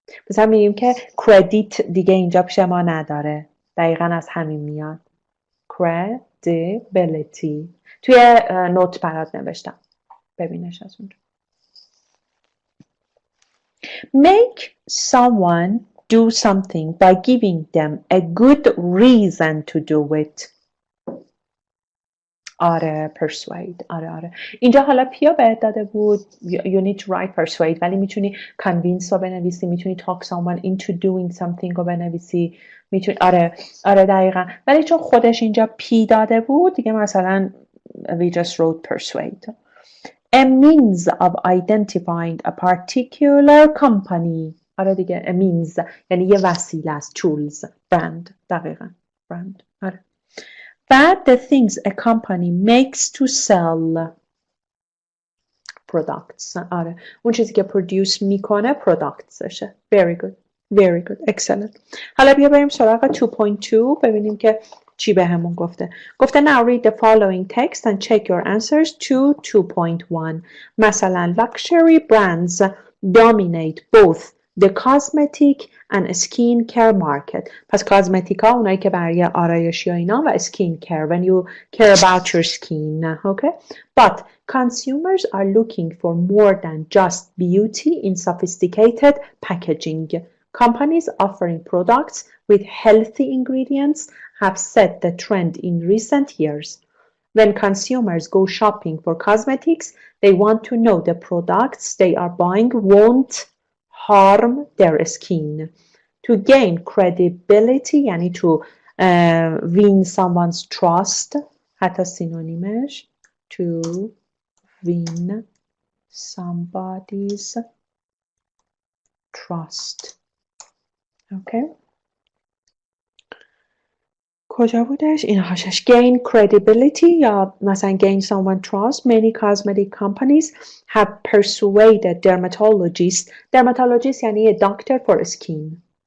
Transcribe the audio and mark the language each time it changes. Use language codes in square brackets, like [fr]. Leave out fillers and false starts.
[fa] مثلا میگیم که کردیت دیگه اینجا پیش ما نداره. دقیقا از همین میاد. Credibility. توی نوت برات نوشتم. ببینش از اونجا. [en] Make someone do something by giving them a good reason to do it. [fa] آره persuade. آره اینجا حالا پیا بهت داده بود [en] you need to write persuade [fa] ولی میتونی convince رو بنویسی میتونی [en] talk someone into doing something [fa] رو بنویسی میتونی آره دقیقا ولی چون خودش اینجا پی داده بود دیگه مثلا [en] we just wrote persuade. A means of identifying a particular company. آره دیگه a means [fa] یعنی یه وسیله است [en] tools brand دقیقا brand آره But the things a company makes to sell products. [fa] آره اون چیزی که produce میکنه productsشه. [en] Very good. Very good. Excellent. [fa] حالا بیا بریم سراغ 2.2 ببینیم که چی بهمون گفته. [en] گفته now read the following text and check your answers to 2.1. مثلا luxury brands dominate both the cosmetic and skin care market. [fa] پس کاسمتیک ها اونایی که برای آرایشی ها اینا و skin care [en] when you care about your skin. Okay? But consumers are looking for more than just beauty in sophisticated packaging. Companies offering products with healthy ingredients have set the trend in recent years. When consumers go shopping for cosmetics, they want to know the products they are buying won't harm their skin. To gain credibility یعنی to win someone's trust [fa] حتی سینونیمش [en] to win somebody's trust. Okay. [fa] کجا بودش؟ این هاشش gain credibility یا مثلا [en] gain someone trust. Many cosmetic companies have persuaded dermatologists یعنی a doctor for skin.